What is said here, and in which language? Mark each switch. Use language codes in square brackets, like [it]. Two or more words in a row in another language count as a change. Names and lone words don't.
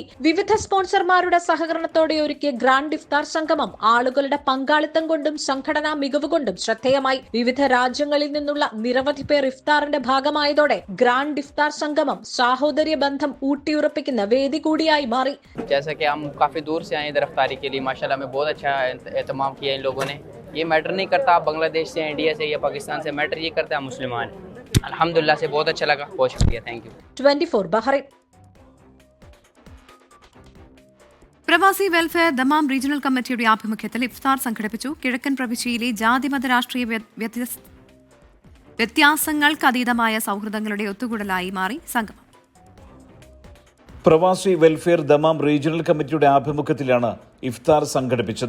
[ml] വിവിധ സ്പോൺസർമാരുടെ സഹകരണത്തോടെ ഒരുക്കിയ ഗ്രാൻഡ് ഇഫ്താർ സംഗമം ആളുകളുടെ പങ്കാളിത്തം കൊണ്ടും സംഘടനാ മികവ് കൊണ്ടും ശ്രദ്ധേയമായി. വിവിധ രാജ്യങ്ങളിൽ നിന്നുള്ള നിരവധി പേർ ഇഫ്താറിന്റെ ഭാഗമായതോടെ ഗ്രാൻഡ് ഇഫ്താർ സംഗമം സാഹോദര്യ ബന്ധം ഊട്ടിയുറപ്പിക്കുന്ന വേദി കൂടിയായി മാറി. [hi] जैसा कि हम काफ़ी दूर से आए इधर इफ्तारी के लिए, माशाल्लाह में बहुत अच्छा एहतमाम किया इन लोगों ने. ये मैटर नहीं करता आप बांग्लादेश से, इंडिया से या पाकिस्तान से, मैटर ये करता है मुसलमान. अल्हम्दुलिल्लाह से बहुत अच्छा लगा. बहुत शुक्रिया, [en] thank you. [ml] 24 ബഹ്റൈൻ. പ്രവാസി വെൽഫെയർ ദമാം റീജിയണൽ കമ്മിറ്റിയുടെ ആഭിമുഖ്യത്തിൽ ഇഫ്താർ സംഘടിപ്പിച്ചു. കിഴക്കൻ പ്രവിശ്യയിലെ ജാതിമത രാഷ്ട്രീയ വ്യത്യാസങ്ങൾക്ക് അതീതമായ സൗഹൃദങ്ങളുടെ ഒത്തുകൂടലായി മാറി സംഗമം. പ്രവാസി വെൽഫെയർ ദമാം റീജിയണൽ കമ്മിറ്റിയുടെ ആഭിമുഖ്യത്തിലാണ് ഇഫ്താർ സംഘടിപ്പിച്ചത്.